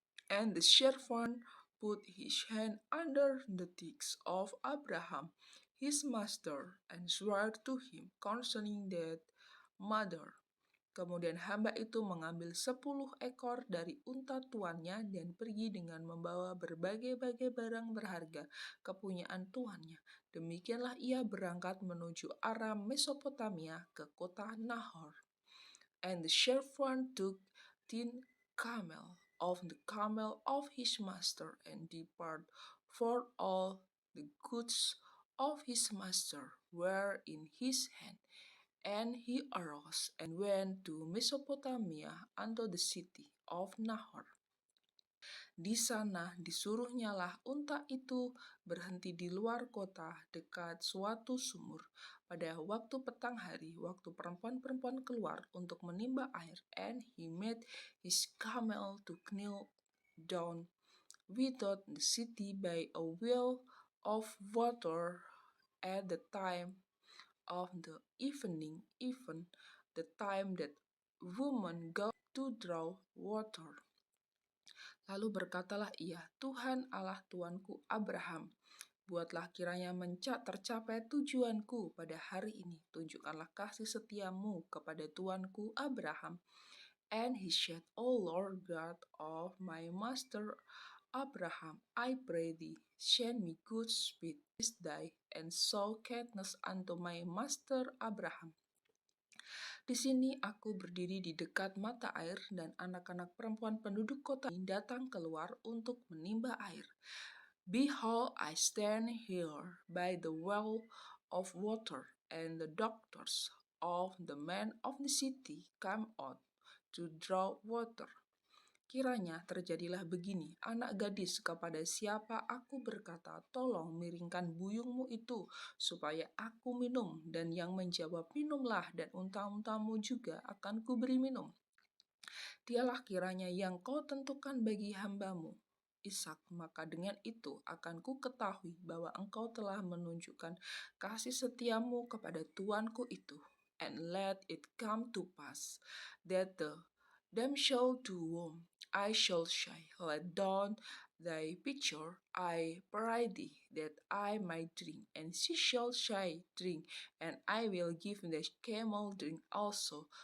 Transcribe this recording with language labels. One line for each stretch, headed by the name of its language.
English: And the servant put his hand under the thighs of Abraham, his master, and swore to him concerning that matter.
Indonesian: Kemudian hamba itu mengambil 10 ekor dari unta tuannya dan pergi dengan membawa berbagai-bagai barang berharga kepunyaan tuannya. Demikianlah ia berangkat menuju Aram Mesopotamia ke kota Nahor.
English: And the servant took 10 camel of the camel of his master and departed, for all the goods of his master were in his hand. And he arose and went to Mesopotamia unto the city of Nahor.
Indonesian: Di sana disuruhnyalah unta itu berhenti di luar kota dekat suatu sumur.
English: Pada waktu petang hari, waktu perempuan-perempuan keluar untuk menimba air, and he made his camel to kneel down without the city by a well of water at the time of the evening, even the time that woman go to draw water.
Indonesian: Lalu berkatalah ia, Tuhan Allah tuanku Abraham, buatlah kiranya tercapai tujuanku pada hari ini. Tunjukkanlah kasih setiamu kepada tuanku Abraham.
English: And he said, O Lord God of my master Abraham, I pray thee, send me good speed this day, and show kindness unto my master Abraham.
Indonesian: Di sini aku berdiri di dekat mata air, dan anak-anak perempuan penduduk kota ini datang keluar untuk menimba air.
English: Behold, I stand here by the well of water, and the daughters of the men of the city come out to draw water.
Indonesian: Kiranya terjadilah begini, anak gadis kepada siapa aku berkata, tolong miringkan buyungmu itu, supaya aku minum, dan yang menjawab, minumlah, dan unta-untamu juga akan kuberi minum. Dialah kiranya yang kau tentukan bagi hambamu, Ishak, maka dengan itu akan ku ketahui bahwa engkau telah menunjukkan kasih setiamu kepada tuanku itu.
English: And let it come to pass that the damsel to whom I shall say, let down thy pitcher, I pray thee, that I might drink. And she shall say, drink, and I will give the camel drink also.